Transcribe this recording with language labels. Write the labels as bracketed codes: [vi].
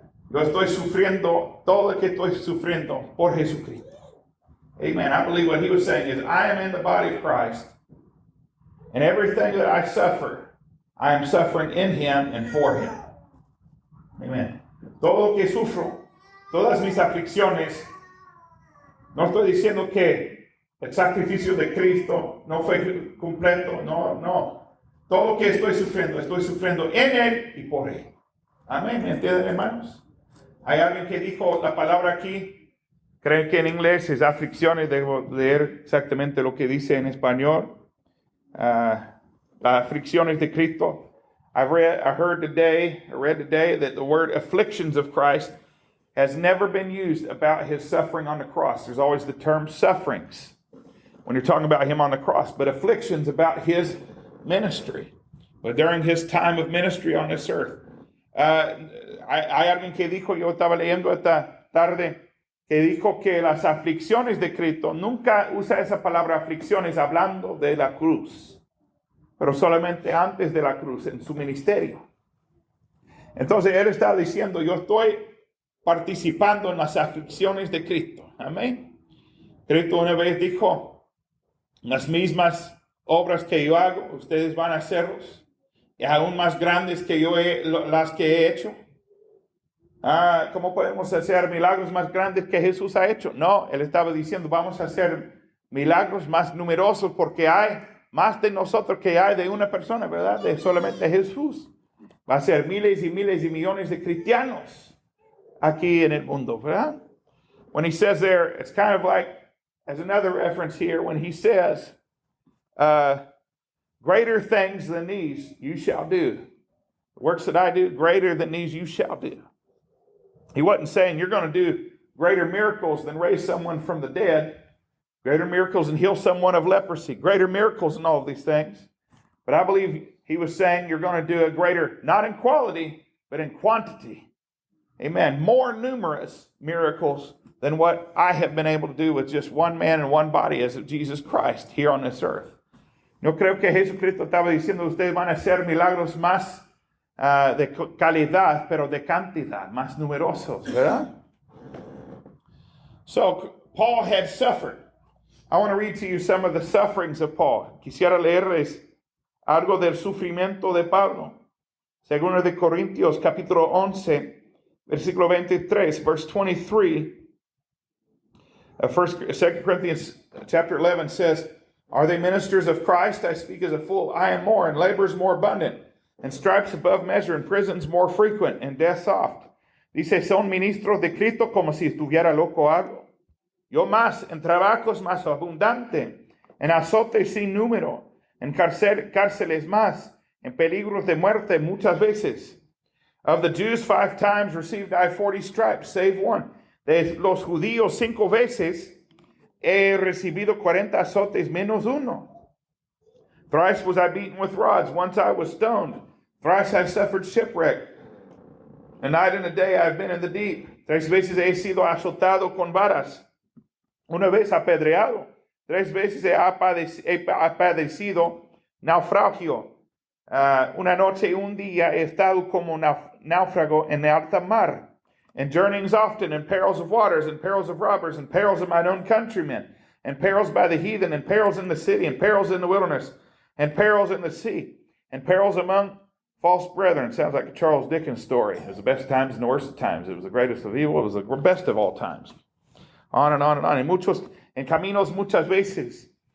[es] Yo estoy sufriendo todo lo que estoy sufriendo por Jesucristo. Amen. [en] I believe what he was saying is, I am in the body of Christ, and everything that I suffer, I am suffering in him and for him. Amen. [es] Todo lo que sufro, todas mis aflicciones, no estoy diciendo que el sacrificio de Cristo no fue completo, no. Todo lo que estoy sufriendo en él y por él. Amén. ¿Me entienden, hermanos? Hay alguien que dijo la palabra aquí. Creen que en inglés es aflicciones, debo leer exactamente lo que dice en español. Las aflicciones de Cristo. [en] I read today that the word afflictions of Christ has never been used about his suffering on the cross. There's always the term sufferings when you're talking about him on the cross, but afflictions about his ministry. But during his time of ministry on this earth. [es] Hay alguien que dijo, yo estaba leyendo esta tarde, que dijo que las aflicciones de Cristo, nunca usa esa palabra aflicciones hablando de la cruz, pero solamente antes de la cruz, en su ministerio. Entonces él está diciendo, yo estoy participando en las aflicciones de Cristo. Amén. Cristo una vez dijo, las mismas obras que yo hago, ustedes van a hacerlos, y aún más grandes que las que he hecho. ¿Cómo podemos hacer milagros más grandes que Jesús ha hecho? No, él estaba diciendo, vamos a hacer milagros más numerosos porque hay más de nosotros que hay de una persona, ¿verdad? De solamente Jesús. Va a ser miles y miles y millones de cristianos aquí en el mundo, ¿verdad? [en] When he says there, it's kind of like, as another reference here, when he says, greater things than these you shall do. The works that I do, greater than these you shall do. He wasn't saying you're going to do greater miracles than raise someone from the dead, greater miracles than heal someone of leprosy, greater miracles and all of these things. But I believe he was saying you're going to do a greater, not in quality, but in quantity. Amen. More numerous miracles than what I have been able to do with just one man and one body as of Jesus Christ here on this earth. No creo que Jesucristo estaba diciendo ustedes van a hacer milagros más de calidad, pero de cantidad, más numerosos, ¿verdad? So, Paul had suffered. I want to read to you some of the sufferings of Paul. [es] Quisiera leerles algo del sufrimiento de Pablo. Segundo de Corintios, capítulo 11, versículo 23, [en] verse 23. 2 Corinthians chapter 11 says, are they ministers of Christ? I speak as a fool. I am more, and labors more abundant, and stripes above measure, and prisons more frequent, and death oft. [es] Dice, son ministros de Cristo como si estuviera loco hago. Yo más, en trabajos más abundante, en azotes sin número, en cárceles más, en peligros de muerte muchas veces. [en] Of the Jews 5 times received I 40 stripes, save one. [es] De los judíos 5 veces he recibido 40 azotes menos uno. [en] Thrice was I beaten with rods. Once I was stoned. Thrice I suffered shipwreck. A night and a day I have been in the deep. [es] 3 veces he sido azotado con varas. Una vez apedreado. 3 veces he padecido naufragio. Una noche y un día he estado como náufrago en alta mar. [en] and journeyings often, and perils of waters, and perils of robbers, and perils of mine own countrymen, and perils by the heathen, and perils in the city, and perils in the wilderness, and perils in the sea, and perils among false brethren. Sounds like a Charles Dickens story. It was the best times and the worst of times. It was the greatest of evil. It was the best of all times. On and on and on. [es] En caminos muchas veces.